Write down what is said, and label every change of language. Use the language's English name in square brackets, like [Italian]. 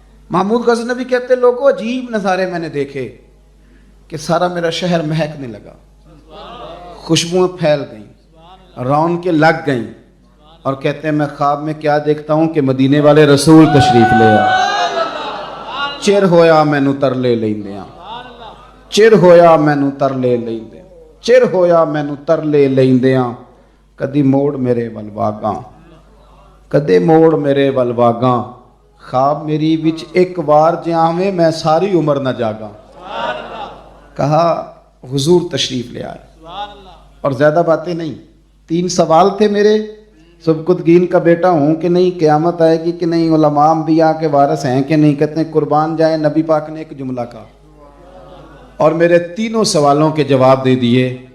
[Urdu] محمود غزنوی کہتے لوگوں عجیب نظارے میں نے دیکھے کہ سارا میرا شہر مہکنے لگا, خوشبوئیں پھیل گئیں, رونقیں لگ گئیں, اور کہتے ہیں میں خواب میں کیا دیکھتا ہوں کہ مدینے والے رسول تشریف لے آ. [Punjabi] چر ہویا مینوں ترلے لیندیاں, چر ہویا مینوں ترلے لیندیاں, چر ہویا مینوں ترلے لیندیاں, کدی موڑ میرے ول واگاں, کدے موڑ میرے ول واگاں, خواب میری وچ ایک وار جاویں میں ساری عمر نہ جاگاں. [Urdu] کہا حضور تشریف لے آئے. اور زیادہ باتیں نہیں, 3 سوال تھے میرے. سبکتگین کا بیٹا ہوں کہ نہیں, قیامت آئے گی کہ نہیں, علماء انبیاء کے وارث ہیں کہ نہیں. کہتے ہیں قربان جائیں, نبی پاک نے ایک جملہ کہا اور میرے 3 سوالوں کے جواب دے دیے.